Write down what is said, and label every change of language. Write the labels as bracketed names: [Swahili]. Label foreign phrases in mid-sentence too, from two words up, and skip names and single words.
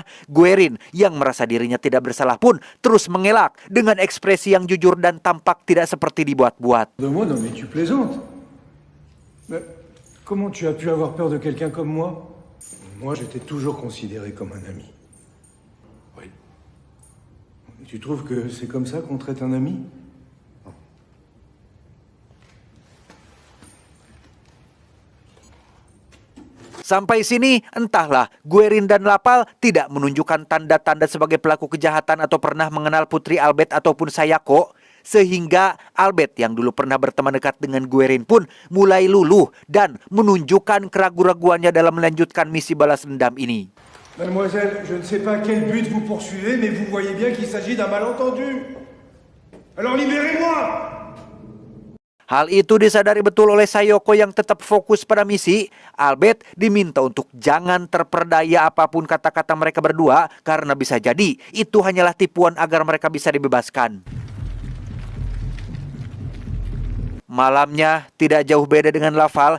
[Indonesian] Guerin yang merasa dirinya tidak bersalah pun terus mengelak dengan ekspresi yang jujur dan tampak tidak seperti dibuat-buat. [French] De moi, non mais tu plaisantes. Mais comment tu as pu avoir peur de quelqu'un comme moi? Moi, j'étais toujours considéré comme un ami. Oui. Tu trouves que c'est comme ça qu'on traite un ami? [Indonesian] Sampai sini, entahlah, Guerin dan Laval tidak menunjukkan tanda-tanda sebagai pelaku kejahatan atau pernah mengenal putri Albert ataupun Sayoko. Sehingga Albert yang dulu pernah berteman dekat dengan Guerin pun mulai luluh dan menunjukkan keraguan-raguannya dalam melanjutkan misi balas dendam ini. [French] Mademoiselle, je ne sais pas quel but vous poursuivez, mais vous voyez bien qu'il s'agit d'un malentendu. Alors libérez-moi! [Indonesian] Hal itu disadari betul oleh Sayoko yang tetap fokus pada misi. Albert diminta untuk jangan terperdaya apapun kata-kata mereka berdua, karena bisa jadi itu hanyalah tipuan agar mereka bisa dibebaskan. Malamnya tidak jauh beda dengan Laval.